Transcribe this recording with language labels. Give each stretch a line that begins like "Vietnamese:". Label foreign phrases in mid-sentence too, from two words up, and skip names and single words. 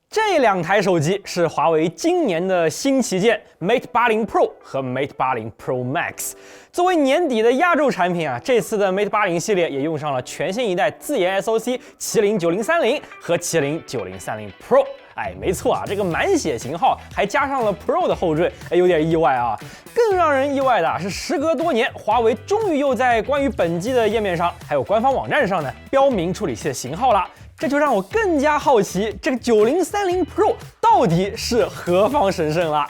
Chinese: 這兩台手機是華為今年的新旗艦 Mate 80 Pro 和 Mate 80 Pro Max。作为年底的压轴產品啊，這次的 Mate 80系列也用上了全新一代自研 SoC 麒麟9030和麒麟9030 Pro。哎，沒錯啊，這個滿血型號還加上了 Pro 的後綴，有點意外啊。更讓人意外的是，時隔多年，華為終於又在關於本機的頁面上，還有官方網站上呢，標明處理器的型號了。這就讓我更加好奇，這個9030 Pro 到底是何方神聖了。